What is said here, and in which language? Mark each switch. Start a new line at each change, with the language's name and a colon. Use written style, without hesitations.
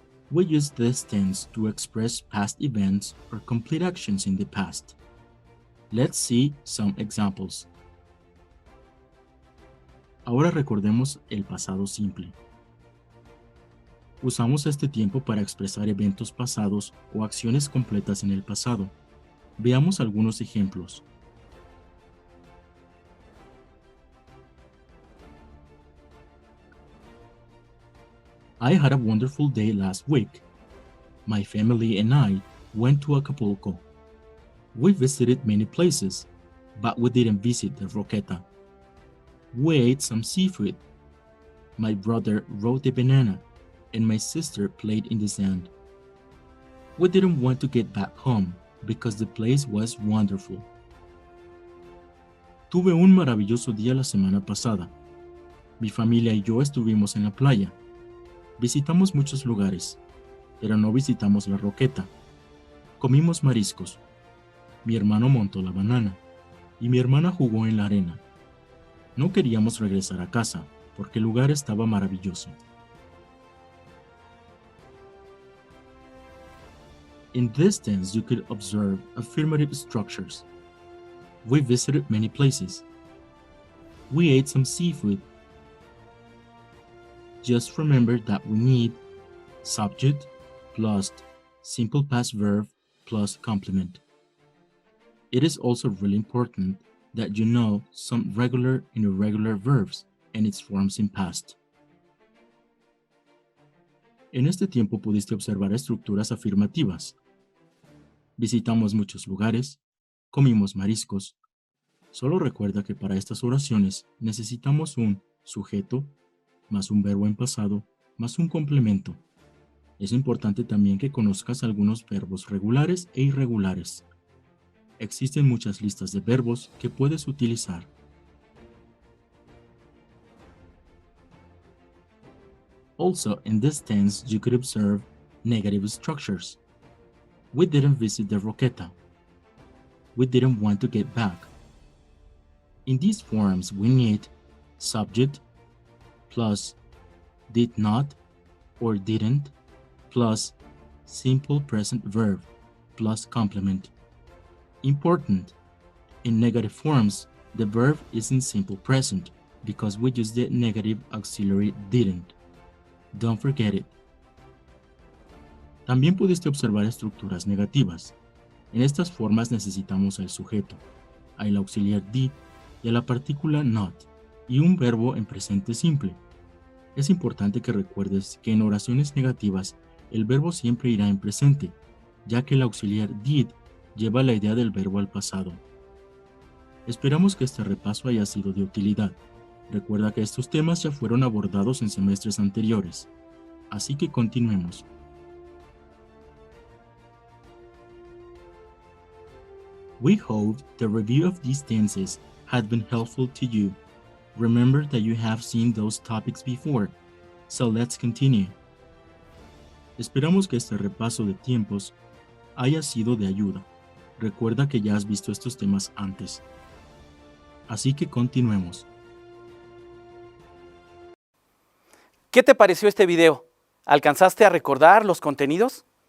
English: We use this tense to express past events or complete actions in the past. Let's see some examples.
Spanish: Ahora recordemos el pasado simple. Usamos este tiempo para expresar eventos pasados o acciones completas en el pasado. Veamos algunos ejemplos.
English: I had a wonderful day last week. My family and I went to Acapulco. We visited many places, but we didn't visit the Roqueta. We ate some seafood. My brother rode a banana, and my sister played in the sand. We didn't want to get back home because the place was wonderful.
Spanish: Tuve un maravilloso día la semana pasada. Mi familia y yo estuvimos en la playa. Visitamos muchos lugares, pero no visitamos la Roqueta. Comimos mariscos. Mi hermano montó la banana y mi hermana jugó en la arena. No queríamos regresar a casa porque el lugar estaba maravilloso.
English: In this tense, you could observe affirmative structures. We visited many places. We ate some seafood. Just remember that we need subject plus simple past verb plus complement. It is also really important that you know some regular and irregular verbs and its forms in past.
Spanish: En este tiempo pudiste observar estructuras afirmativas. Visitamos muchos lugares, comimos mariscos. Solo recuerda que para estas oraciones necesitamos un sujeto, más un verbo en pasado, más un complemento. Es importante también que conozcas algunos verbos regulares e irregulares. Existen muchas listas de verbos que puedes utilizar.
English: Also, in this tense, you could observe negative structures. We didn't visit the Roqueta. We didn't want to get back. In these forms, we need subject plus did not or didn't plus simple present verb plus complement. Important, in negative forms, the verb is in simple present because we use the negative auxiliary didn't. Don't forget it.
Spanish: También pudiste observar estructuras negativas. En estas formas necesitamos al sujeto, al auxiliar did y a la partícula not, y un verbo en presente simple. Es importante que recuerdes que en oraciones negativas el verbo siempre irá en presente, ya que el auxiliar did lleva la idea del verbo al pasado. Esperamos que este repaso haya sido de utilidad. Recuerda que estos temas ya fueron abordados en semestres anteriores, así que continuemos.
English: We hope the review of these tenses had been helpful to you. Remember that you have seen those topics before, so let's continue.
Spanish: Esperamos que este repaso de tiempos haya sido de ayuda. Recuerda que ya has visto estos temas antes. Así que continuemos. ¿Qué te pareció este video? ¿Alcanzaste a recordar los contenidos?